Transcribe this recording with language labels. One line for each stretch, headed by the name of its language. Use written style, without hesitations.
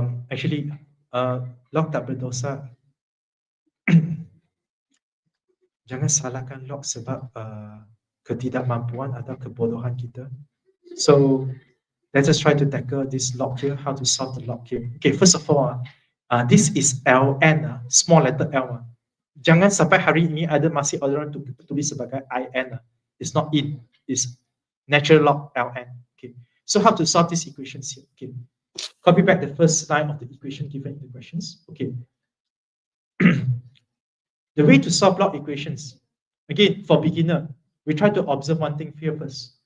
Malay: Actually, log tak berdosa. Jangan salahkan log sebab ketidakmampuan atau kebodohan kita.
English: So, let us try to tackle this log here, how to solve the log here. Okay, first of all, this is ln, small letter l.
Malay: Jangan sampai hari ini ada masih orang tulis sebagai in.
English: It's not in, it's natural log ln. Okay, so how to solve these equations here? Okay, copy back the first line of the equation given in the questions. Okay. The way to solve log equations, again, for beginner, we try to observe one thing here first.